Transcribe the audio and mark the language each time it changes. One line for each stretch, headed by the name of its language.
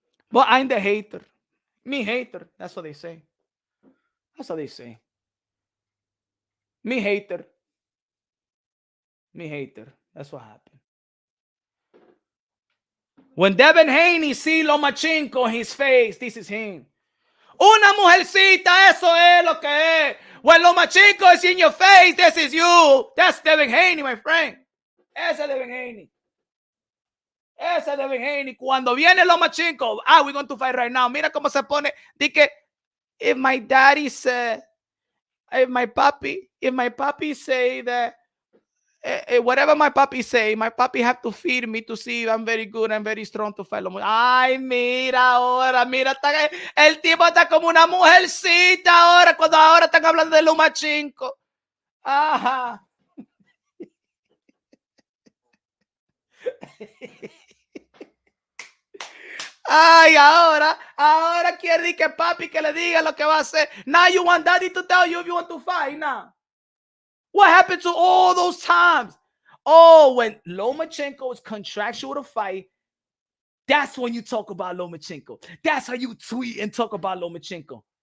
English: But I'm the hater. Me hater. That's what they say. That's what they say. Me hater. Me hater. That's what happened. When Devin Haney see Lomachenko in his face, this is him.
Spanish: Una mujercita, eso es lo que es.
English: When Lomachenko is in your face, this is you. That's Devin Haney, my friend.
Spanish: Ese es Devin Haney.
English: Ese es Devin Haney.
Spanish: Cuando viene Lomachenko,
English: we're going to fight right now.
Spanish: Mira cómo se pone. Dice que,
English: if my daddy said, if my papi say that, whatever my papi say, my papi have to feed me to see if I'm very good and very strong to fight. Ay,
Spanish: mira ahora, mira, el tipo está como una mujercita ahora, cuando ahora están hablando de Lomachenko. Ajá. Ay, ahora quiere que papi que le diga lo que va a hacer.
English: Now you want daddy to tell you if you want to fight now. What happened to all those times? Oh, when Lomachenko is contractual to fight, that's when you talk about Lomachenko. That's how you tweet and talk about Lomachenko.